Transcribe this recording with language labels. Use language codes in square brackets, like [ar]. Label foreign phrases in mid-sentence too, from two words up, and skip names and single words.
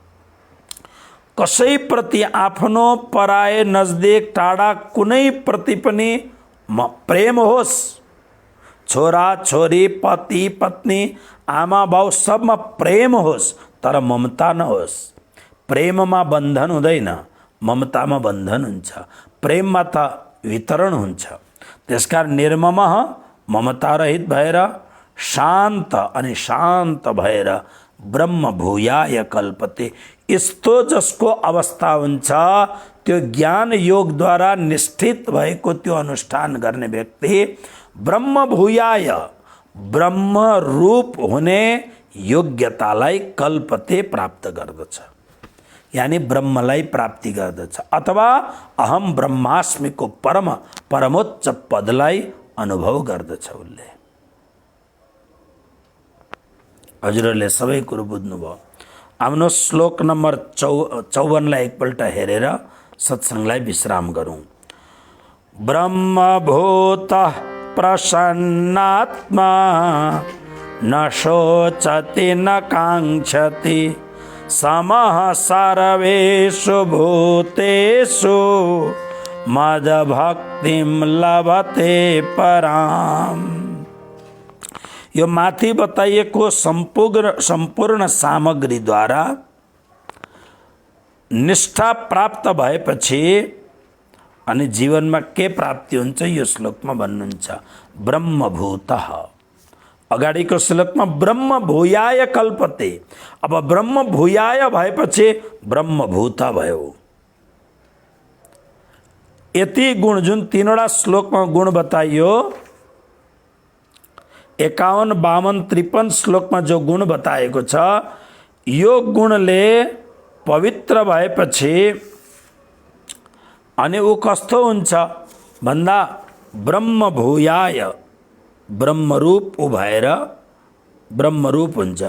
[ne] कसैप्रति आफ्नो पराए नजदिक टाढा कुनै प्रति पनि प्रेम होस्, छोरा छोरी, पति पत्नी, आमा बाउ सबमा प्रेम होस्, तर ममता नहोस्। प्रेममा बन्धन हुँदैन, ममतामा बन्धन हुन्छ। प्रेममा त वितरण हुन्छ। त्यसकारण निर्मम, ममता रहित भएर शान्त अनि शान्त भएर [sa] ब्रह्म भूयाय कल्पते। [ne] यस्तो जसको अवस्था हुन्छ त्यो ज्ञान योगद्वारा निष्ठित भएको त्यो अनुष्ठान गर्ने व्यक्ति [sa] ब्रह्म भूयाय, [ne] ब्रह्म रूप हुने योग्यतालाई कल्पते प्राप्त गर्दछ। यानी ब्रह्मलाई प्राप्ति गर्दछ, अथवा [sa] अहम ब्रह्मास्मिको [ne] परमोच्च पदलाई अनुभव गर्दछ उसले। हजुरहरूले सबै कुरो बुझ्नुभयो। आफ्नो श्लोक नम्बर 54लाई एकपल्ट हेरेर सत्सङ्गलाई विश्राम गरौँ। [sa] ब्रह्मभूत प्रसन्नात्मा न शोचति न काङ्क्षति समः सर्वेषु भूतेषु मदभक्तिं लभते पराम्। [ne] यो माथि बताइएको सम्पूर्ण सामग्रीद्वारा निष्ठा प्राप्त भएपछि अनि जीवनमा के प्राप्ति हुन्छ यो श्लोकमा भन्नुहुन्छ। ब्रह्मभूतः, अगाडिको श्लोकमा [sa] ब्रह्म भूयाय कल्पते। [ne] अब [sa] ब्रह्म भूयाय [ne] भएपछि ब्रह्मभूत भयो। यति गुण जुन तीनवटा श्लोकमा गुण बताइयो, 51, 52, 53 श्लोकमा जो गुण बताएको छ, यो गुणले पवित्र भएपछि अनि ऊ कस्तो हुन्छ भन्दा ब्रह्मभूयाय, ब्रह्मरूप ऊ भएर ब्रह्मरूप हुन्छ।